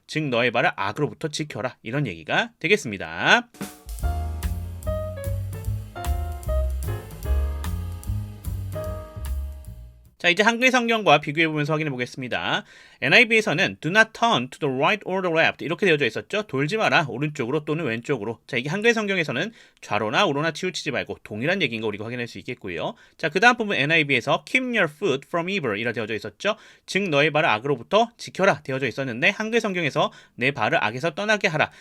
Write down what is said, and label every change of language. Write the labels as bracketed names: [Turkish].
[Korean] 즉, 너의 발을 악으로부터 지켜라. 이런 얘기가 되겠습니다. 자, 이제 한글 성경과 비교해 보면서 확인해 보겠습니다. [English] NIV에서는 do not turn to the right or the left [Korean] 이렇게 되어져 있었죠. 돌지 마라. 오른쪽으로 또는 왼쪽으로. 자, 이게 한글 성경에서는 좌로나 우로나 치우치지 말고 동일한 얘기인 거 우리가 확인할 수 있겠고요. 자, 그 다음 부분 NIV에서 [English] keep your foot from evil [Korean] 이라 되어져 있었죠. 즉 너의 발을 악으로부터 지켜라 되어져 있었는데 한글 성경에서 내 발을 악에서 떠나게 하라.